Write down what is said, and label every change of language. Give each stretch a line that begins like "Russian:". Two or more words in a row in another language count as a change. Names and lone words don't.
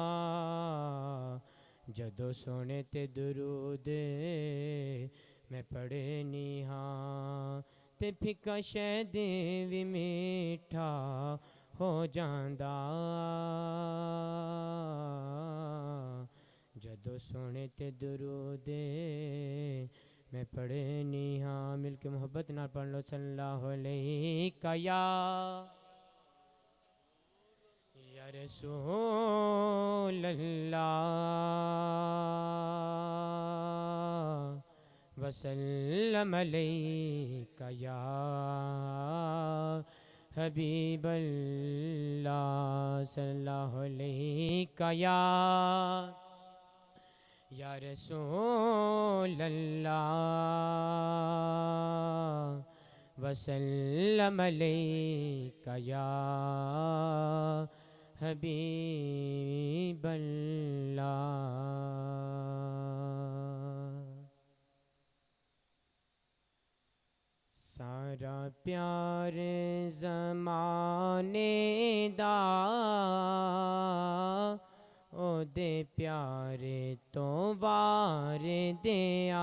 Punjabi: جدوں سوہنے تے درود میں پڑھنی آں، تے پھکا شہد بھی مٹھا ہو جاندا، جدوں سوہنے تے درود میں پڑھنی آں. مل کے محبت نا پڑھ لو
Arabic: صلى الله عليك يا رسول الله وسلم عليك يا حبيب الله صلى الله عليك يا رسول الله وسلم عليك يا حبيب الله.
Punjabi: سارا پیار زمانے دا اوہدے پیارے توں وار دیا.